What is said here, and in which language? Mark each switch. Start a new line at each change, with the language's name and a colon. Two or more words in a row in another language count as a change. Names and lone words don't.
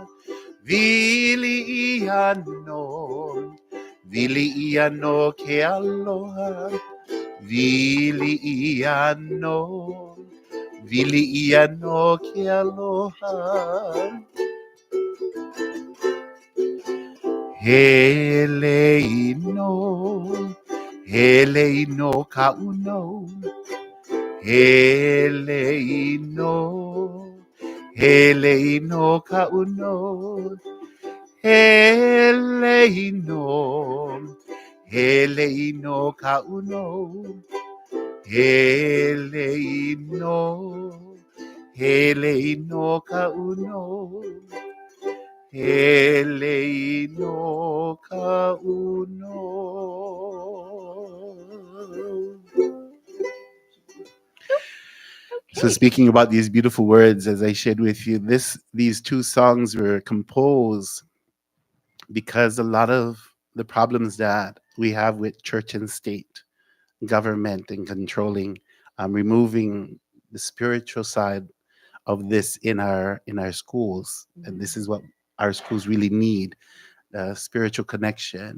Hawaiian: Vili ia no ke aloha. Vili ia no ke aloha. Hele no ka uno. Hele no ka uno. Hele no ka uno. Hele no ka uno. Hele no ka uno.
English: So speaking about these beautiful words, as I shared with you, these two songs were composed because a lot of the problems that we have with church and state, government and controlling, removing the spiritual side of this in our schools, and this is what our schools really need: spiritual connection.